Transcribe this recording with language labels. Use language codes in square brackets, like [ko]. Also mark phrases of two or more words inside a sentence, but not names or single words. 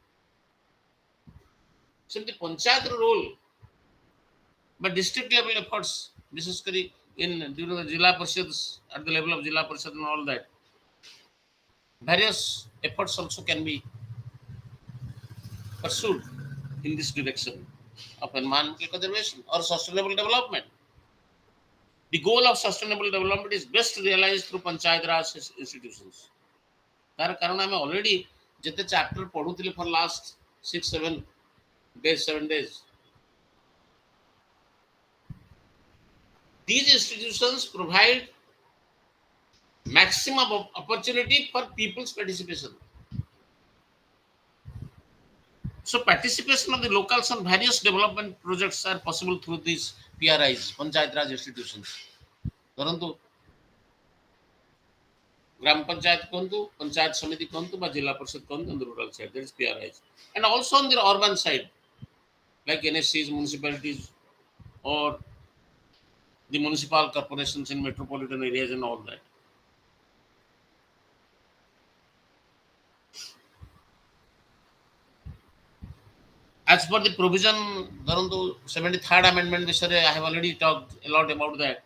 [en] So the panchayat role, but district level efforts, basically in during the Jilla Parishads, at the level of Jilla Parishad and all that, various efforts also can be pursued in this direction of environmental conservation or sustainable development. The goal of sustainable development is best realized through panchayat raj institutions. [or] ତାର କାରଣ ଆମ ଅଲରେଡି ଯେତେ ଚାପ୍ଟର ପଢ଼ୁଲି [en] for last 6 7 days these institutions provide maximum opportunity for people's participation. So participation of the locals on various development projects are possible through these PRIs, Panchayat Raj institutions. [or] ପରନ୍ତୁ ଗ୍ରାମ ପଞ୍ଚାୟତ କହତୁ, ପଞ୍ଚାୟତ ସମିତି କହତୁ, ଜିଲ୍ଲା ପରିଷଦ କହତୁ, [en] on the rural side there is PRIs, and also on the urban side like NSCs, municipalities, or the municipal corporations in metropolitan areas and all that. As per the provision, Dharantu 73rd Amendment, I have already talked a lot about that.